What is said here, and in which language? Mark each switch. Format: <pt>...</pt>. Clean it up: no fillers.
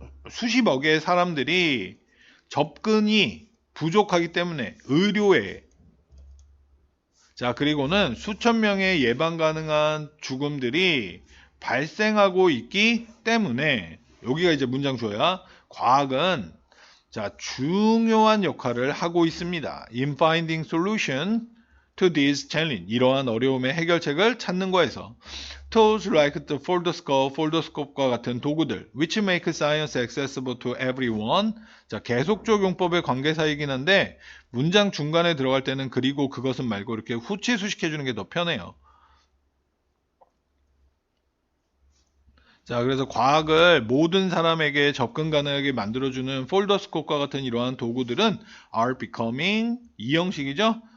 <ko>수십억의 사람들이 접근이 부족하기 때문에 의료에, 자, 그리고는 수천 명의 예방 가능한 죽음들이 발생하고 있기 때문에, 여기가 이제 문장 주어야, 과학은 자, 중요한 역할을 하고 있습니다.</ko> <en>In finding solution to this challenge.</en> <ko>이러한 어려움의 해결책을 찾는 거에서 tools like the folderscope과 같은 도구들</ko> <en>which make science accessible to everyone.</en> <ko>자, 계속적 용법의 관계사이긴 한데 문장 중간에 들어갈 때는 그리고 그것은 말고 이렇게 후치 수식해주는 게 더 편해요. 자, 그래서 과학을 모든 사람에게 접근 가능하게 만들어주는 폴더스코프과 같은 이러한 도구들은</ko> <en>are becoming,</en> <ko>이 형식이죠?</ko>